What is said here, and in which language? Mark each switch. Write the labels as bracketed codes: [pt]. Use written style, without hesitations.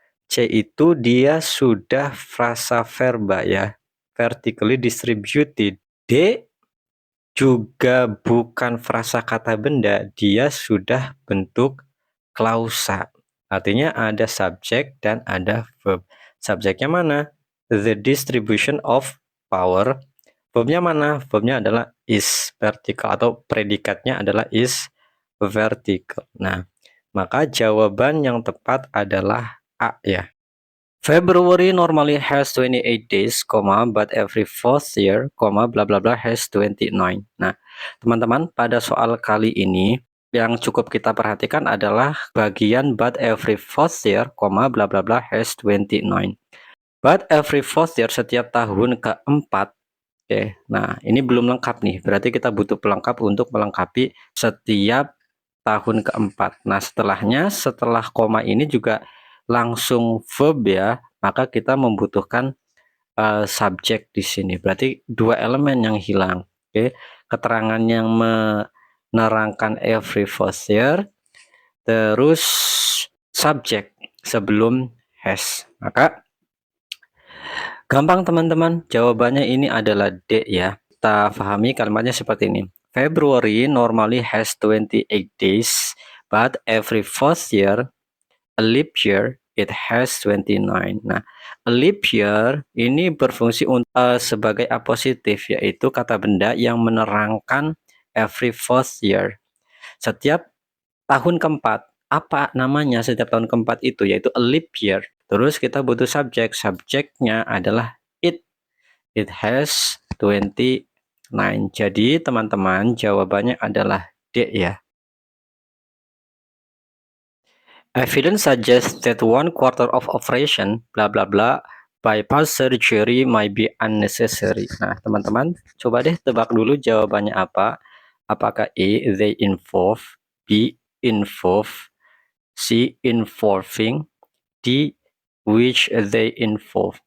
[id] C itu dia sudah frasa verba ya, [en] vertically distributed. [id] D juga bukan frasa kata benda, dia sudah bentuk klausa. Artinya ada subjek dan ada verb. Subjeknya mana? [en] The distribution of power. [id] Verbnya mana? Verbnya adalah [en] is vertical [id] atau predikatnya adalah is vertical. Nah, maka jawaban yang tepat adalah A ya. [en] February normally has 28 days, but every fourth year, bla bla bla has 29. [id] Nah, teman-teman, pada soal kali ini yang cukup kita perhatikan adalah bagian [en] but every fourth year, bla bla bla has 29. But every fourth year, [id] setiap tahun keempat. Oke, nah ini belum lengkap nih. Berarti kita butuh pelengkap untuk melengkapi setiap tahun keempat. Nah, setelah koma ini juga langsung verb ya, maka kita membutuhkan subjek di sini. Berarti dua elemen yang hilang. Oke, keterangan yang menerangkan [en] every fourth year, [id] terus subjek sebelum has. Maka gampang teman-teman, jawabannya ini adalah D ya. Kita pahami kalimatnya seperti ini. [en] February normally has 28 days, but every fourth year, a leap year, it has 29. [id] Nah, [en] a leap year [id] ini berfungsi sebagai apositif, yaitu kata benda yang menerangkan [en] every fourth year. [id] Setiap tahun keempat, apa namanya setiap tahun keempat itu? Yaitu [en] a leap year. [id] Terus kita butuh subjek. Subjeknya adalah it. [en] It has 29. [id] Jadi teman-teman jawabannya adalah D ya. [en] Evidence suggests that 1/4 of operation bla bla bla bypass surgery might be unnecessary. [id] Nah, teman-teman, coba deh tebak dulu jawabannya apa. Apakah E, they involve, B, involve, C, involving, D, which they involve.